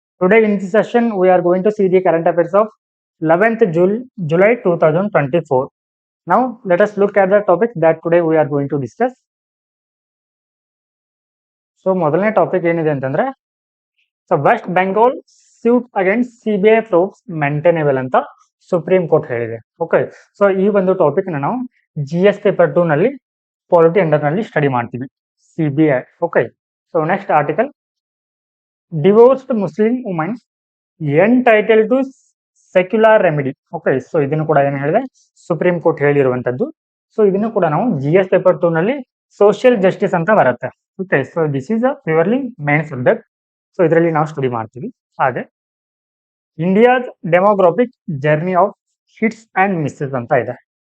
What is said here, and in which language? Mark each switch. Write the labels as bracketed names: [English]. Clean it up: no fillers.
[English] Today in this session, we are going to see the current affairs of 11th July 2024. Now, let us look at the topic that today we are going to discuss. [Kannada] So, ಮೊದಲನೇ topic ಏನಿದೆ ಅಂತಂದ್ರೆ so [English] West Bengal suit against CBI probes maintainable [Kannada] ಅಂತ supreme court ಹೇಳಿದೆ. Okay, so ಈ ಒಂದು topic ನಾವು GS paper 2 ನಲ್ಲಿ polity under ನಲ್ಲಿ ಸ್ಟಡಿ ಮಾಡ್ತೀವಿ. CBI. [English] Okay, so next article, divorced Muslim women entitled to secular remedy. [Kannada] Okay, so ಇದನ್ನು ಕೂಡ ಏನು ಹೇಳಿದೆ, ಸುಪ್ರೀಂ ಕೋರ್ಟ್ ಹೇಳಿರುವಂತದ್ದು. ಸೊ ಇದನ್ನು ಕೂಡ ನಾವು GS ಪೇಪರ್ 2 ನಲ್ಲಿ ಸೋಷಿಯಲ್ ಜಸ್ಟಿಸ್ ಅಂತ ಬರುತ್ತೆ. Okay, so [English] This is a purely main subject. [Kannada] So ಇದರಲ್ಲಿ ನಾವು ಸ್ಟಡಿ ಮಾಡ್ತೀವಿ. ಹಾಗೆ [English] India's demographic journey of hits and misses [Kannada] ಅಂತ ಇದೆ.